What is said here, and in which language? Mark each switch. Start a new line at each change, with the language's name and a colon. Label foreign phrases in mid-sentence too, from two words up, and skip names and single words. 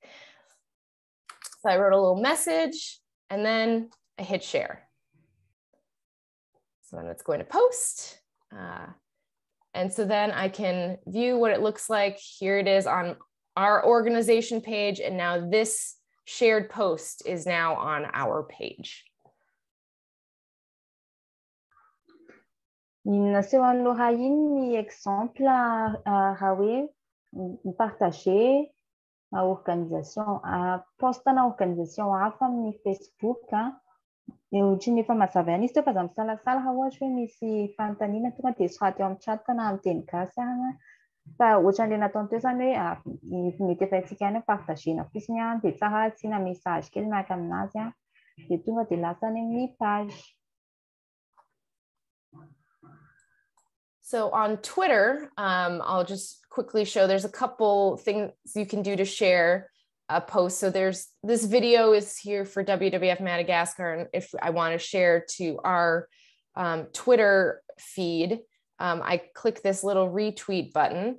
English: So I wrote a little message, and then I hit share. So then it's going to post. And so then I can view what it looks like. Here it is on our organization page. And now this shared post is now on our page.
Malagasy: Naseho aloha iny ny exemple raha hoe mipartager organisation postana organisation hafa amin'ny Facebook. Ohatra ny efa mazava ihany izy teo fa aza misalasala raha ohatra hoe misy fanontaniana tonga dia soraty eo amin'ny chat na amin'ny teny gasy fa ohatran'ilay nataony teo zany hoe mety efa haintsika ihany partagena fotsiny dia tsara asiana message kely miaraka aminazy dia tonga dia lasa any amin'ny page.
English: So on Twitter, I'll just quickly show there's a couple things you can do to share a post. So there's this video is here for WWF Madagascar. And if I want to share to our Twitter feed, I click this little retweet button.